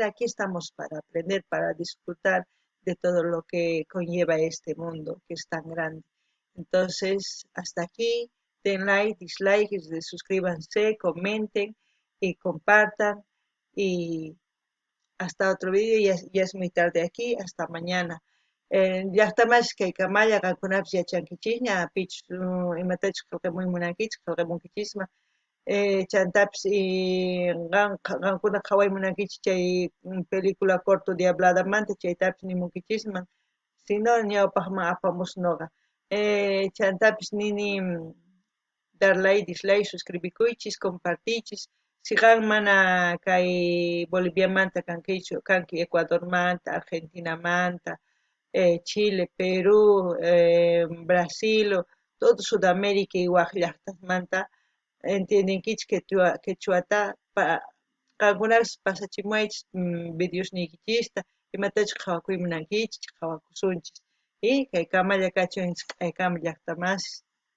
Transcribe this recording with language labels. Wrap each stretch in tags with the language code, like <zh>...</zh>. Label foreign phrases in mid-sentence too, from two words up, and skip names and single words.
<es>Aquí estamos para aprender, para disfrutar de todo lo que conlleva este mundo que es tan grande. Entonces, hasta aquí, den</es> <en>like, dislike,</en> <es>suscríbanse, comenten y compartan. Y hasta otro vídeo, ya es muy tarde aquí, hasta mañana.</es> <qu>Llaqtamas kaykamalla qankunapas yachankichis ña pich imatachus qillqamunkichis qillqamunkichisma chantapis qankuna qhawaymunankichis chay</qu> <es>película corto</es> <qu>Diabladamanta chaytapis nimunkichisman sino ñawpaqman apamus noqa chantapis nini</qu> <es>dar like, dislike,</es> <qu>suscribikuychis, compartichis. Si qan mana kay Boliviamanta kanki Ecuadormanta, Argentinamanta, Chile, Perú, Brasil,</qu> <es>todo Sudamérica igual</es> <qu>llaqtasmanta entiendenkichis quechuata qankunapas pasachimuaychis videosnikichista imatachus qhawakuymunankichis, qhawakusunchis y kay kamalla kachun kaykamalla llaqtamasis.</qu>